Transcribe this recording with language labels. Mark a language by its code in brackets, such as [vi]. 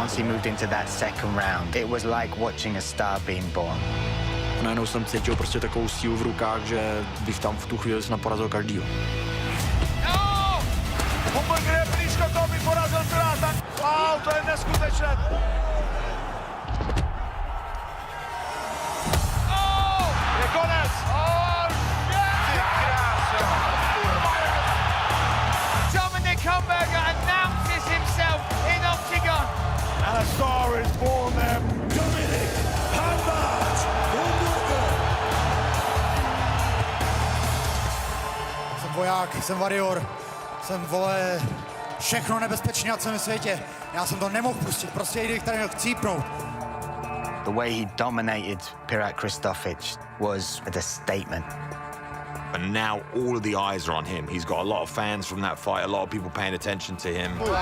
[en] Once he moved into that second round, it was like watching a star being born. [cs] A najednou jsem cítil prostě takovou sílu v rukách, že bych tam v tu chvíli snad porazil každýho. No! Humburger je blízko toho, aby porazil Piráta. Wow, to je neskutečné. Je konec. [en] Dominik Humburger announces himself in octagon. And a star is born there. Dominik Humburger. [cs] Jsem voják, jsem varior, jsem, vole, všechno nebezpečné na celém světě. Já jsem to nemohl pustit, prostě jde, který měl chcípnout. [en] The way he dominated Pirat Kristofic was a statement. And now all of the eyes are on him. He's got a lot of fans from that fight, a lot of people paying attention to him.